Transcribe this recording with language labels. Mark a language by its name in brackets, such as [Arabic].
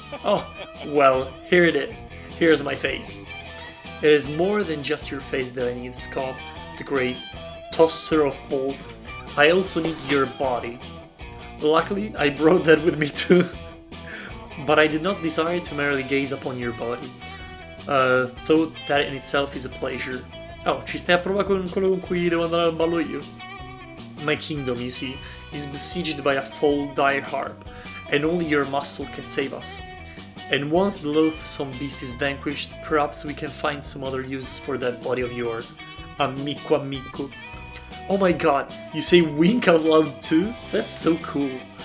[English] Oh, well, here it is. Here's my face. It is more than just your face that I need, Scott, the great tosser of balls. I also need your body. Luckily, I brought that with me too. But I did not desire to merely gaze upon your body. Thought that in itself is a pleasure. [Italian] Oh, ci stai a prova con quello con cui devo andare al ballo io? [English] My kingdom, you see, is besieged by a foul dire harp, and only your muscle can save us. And once the loathsome beast is vanquished, perhaps we can find some other uses for that body of yours. [Italian] Amico amico. [English] Oh my god, you say wink out loud too? That's so cool.